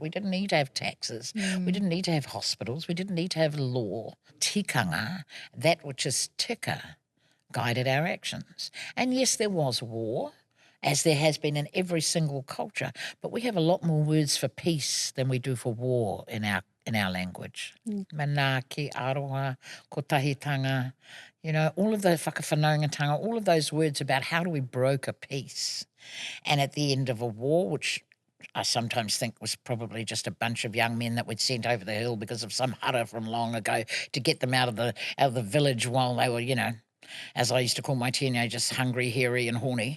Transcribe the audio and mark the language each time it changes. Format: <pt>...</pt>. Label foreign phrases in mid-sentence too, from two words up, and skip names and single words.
<en>We didn't need to have taxes. We didn't need to have hospitals. We didn't need to have law. Tikanga, that which is tika, guided our actions. And yes, there was war, as there has been in every single culture, but we have a lot more words for peace than we do for war in our language.</en> <mi>Manaki, aroha, kotahitanga,</mi> <en>all of the whakawhanaungatanga, all of those words about how do we broker peace. And at the end of a war, which I sometimes think was probably just a bunch of young men that we'd sent over the hill because of some hara from long ago to get them out of the village while they were, as I used to call my teenagers, hungry, hairy and horny.</en>